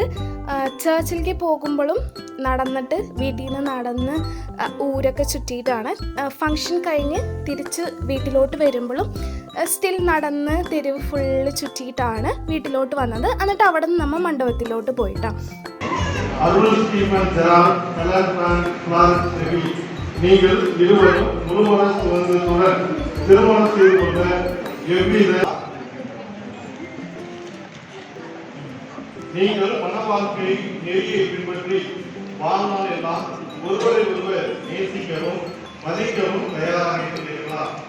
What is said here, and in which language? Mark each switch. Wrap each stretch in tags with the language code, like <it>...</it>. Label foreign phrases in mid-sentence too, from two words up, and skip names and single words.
<ml>ചേർച്ചിലേക്ക് പോകുമ്പോഴും നടന്നിട്ട് വീട്ടിൽ നിന്ന് നടന്ന് ഊരൊക്കെ ചുറ്റിയിട്ടാണ്. ഫങ്ഷൻ കഴിഞ്ഞ് തിരിച്ച് വീട്ടിലോട്ട് വരുമ്പോഴും സ്റ്റിൽ നടന്ന് തെരുവ് ഫുള്ള് ചുറ്റിയിട്ടാണ് വീട്ടിലോട്ട് വന്നത്. എന്നിട്ട് അവിടെ നിന്ന് നമ്മൾ മണ്ഡപത്തിലോട്ട് പോയിട്ടാണ്.</ml> <ta>நீங்கள் இருவரும் முழுமன சுதந்திரத்துடன் திருமணம் செய்து கொண்ட எவ்வித நீங்கள் மன வாழ்க்கை நெறியை பின்பற்றி வாழ்நாள் எல்லாம் ஒருவரை ஒருவர் நேசிக்கவும் மதிக்கவும் தயாராக இருக்கிறீர்களா?</ta>